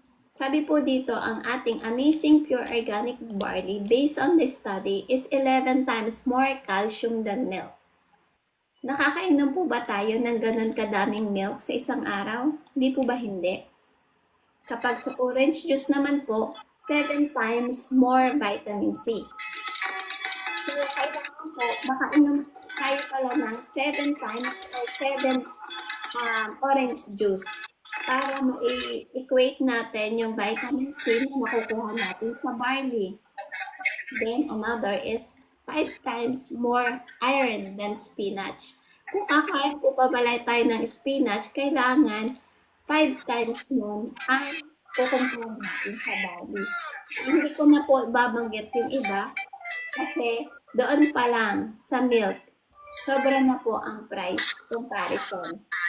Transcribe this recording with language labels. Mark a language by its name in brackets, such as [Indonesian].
[Filipino] Sabi po dito, ang ating [English] Amazing Pure Organic Barley, based on this study, is 11 times more calcium than milk. [Filipino] Nakakainom po ba tayo ng ganun kadaming milk sa isang araw? Hindi po ba hindi? Kapag sa orange juice naman po, [English] 7 times more vitamin C. [Filipino] So, kailangan po, baka inom tayo pala ng [English] 7 times or 7 orange juice [Filipino] para ma-equate natin yung vitamin C na nakukuha natin sa barley. [English] Then, another is 5 times more iron than spinach. [Filipino] Kung kakain po pabalay tayo ng spinach, kailangan 5 times nun ang kukumpara natin sa barley. Hindi ko na po babanggit yung iba kasi doon pa lang sa milk, sobra na po ang price comparison.